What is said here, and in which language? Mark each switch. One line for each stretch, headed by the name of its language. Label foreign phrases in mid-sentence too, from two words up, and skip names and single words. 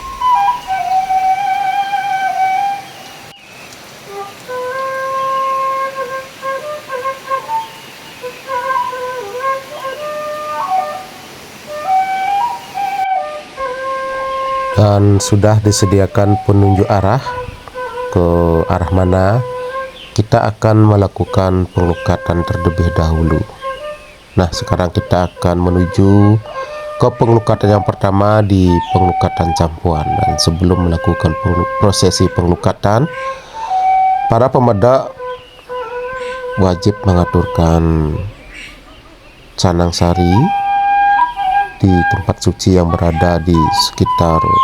Indonesian: Dan sudah disediakan penunjuk arah ke arah mana kita akan melakukan pengelukatan terlebih dahulu. Nah, sekarang kita akan menuju ke pengelukatan yang pertama di pengelukatan campuhan. Dan sebelum melakukan prosesi pengelukatan, para pemedak wajib mengaturkan canang sari di tempat suci yang berada di sekitar